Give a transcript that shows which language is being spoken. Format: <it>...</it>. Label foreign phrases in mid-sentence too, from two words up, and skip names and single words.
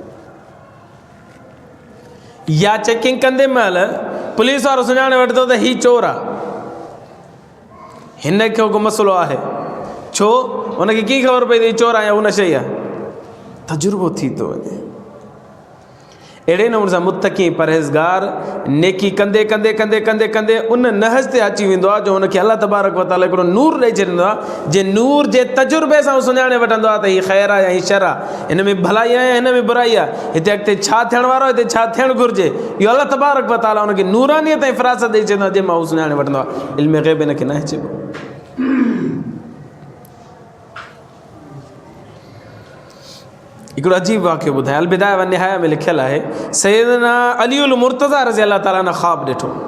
<sd>या चेकिंग कंदे महिल पुलिस वारो सुञाणे वठंदो त हीउ चोर आहे, हिन खे को मसइलो आहे। छो? हुनखे कीअं ख़बर पई त हीउ चोर आहे या हू नशे ई आहे? तजुर्बो थी थो वञे। अहिड़े नमूने सां मुत्तक़ी परहेज़गार नेकी कंदे कंदे कंदे कंदे कंदे उन नहज ते अची वेंदो आहे जो हुनखे अल्लाह</sd> <ar>تبارك و تعالى</ar> <sd>हिकिड़ो नूर ॾेई छॾींदो आहे, जे नूर जे तजुर्बे सां सुञाणे वठंदो आहे त हीअ ख़ैर आहे या हीअ शर आहे, हिन में भलाई आहे या हिन में बुराई आहे, हिते अॻिते छा थियण वारो आहे, हिते छा थियणु घुरिजे। इहो अल्लाह</sd> <ar>تبارك و تعالى</ar> <sd>हुनखे नूरानियत ऐं फ़िरासत ॾेई छॾींदो आहे जंहिंमां हू सुञाणे वठंदो आहे। इल्म ग़ैब हिनखे न आहे चइबो। हिकिड़ो अजीब वाक़ियो ॿुधायां। अल बिदाया व निहाया में लिखियलु आहे सैयदना अली उल मुर्तज़ा</sd> <ar>رضي الله تعالى</ar> <sd>ने ख़्वाब ॾिठो।</sd>